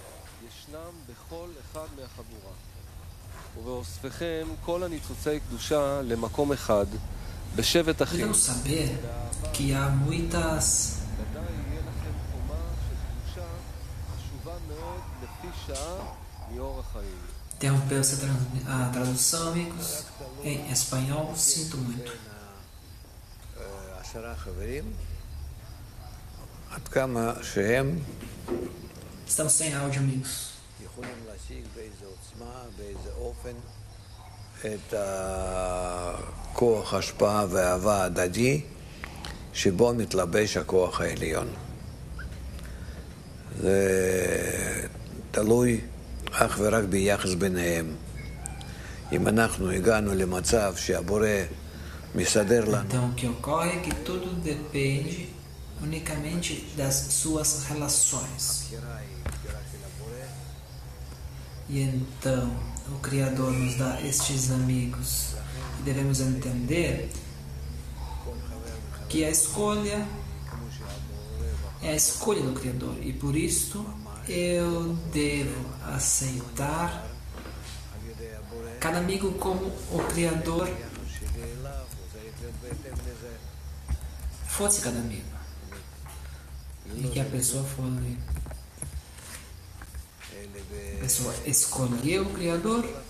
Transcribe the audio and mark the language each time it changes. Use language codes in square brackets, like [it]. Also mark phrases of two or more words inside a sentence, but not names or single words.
[pt] Devemos saber que há muitas interrompeu-se a tradução, amigos, em espanhol, sinto muito. Estamos sem áudio, amigos. [he] את הכוח השפעה והאהבה הדדי שבו מתלבש הכוח העליון. זה תלוי אך ורק ביחס ביניהם. אם אנחנו הגענו למצב שהבורא מסדר לנו... [pt] Então, o que ocorre é que tudo depende unicamente das suas relações. E então, o Criador nos dá estes amigos e devemos entender que a escolha é a escolha do Criador e por isso eu devo aceitar cada amigo como o Criador fosse cada amigo e que a pessoa escolheu o Criador.